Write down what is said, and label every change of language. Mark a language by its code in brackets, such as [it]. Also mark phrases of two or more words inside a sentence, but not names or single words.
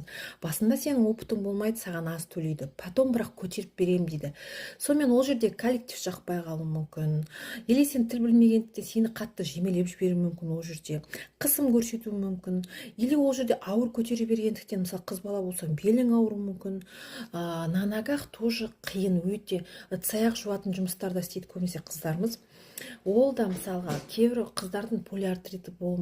[kk] Басында сенің опытың болмайды, саған аз төлейді. Потом бірақ көтеріп берем дейді. Сонымен ол жерде коллектив жақпай қалуы мүмкін. Или сен тіл білмегендіктен сені қатты жемелеп жіберуі мүмкін ол жерде. Қысым көрсетуі мүмкін. Или ол жерде ауыр көтере бергендіктен, мысалы қыз бала болсаң, белің ауыруы мүмкін. [ru] На ногах тоже [kk] қиын, өте ыдыс-аяқ жуатын жұмыстарда істейді көбінесе қыздарымыз. Ол да мысалға кейбір қыздардың полиартриті болуы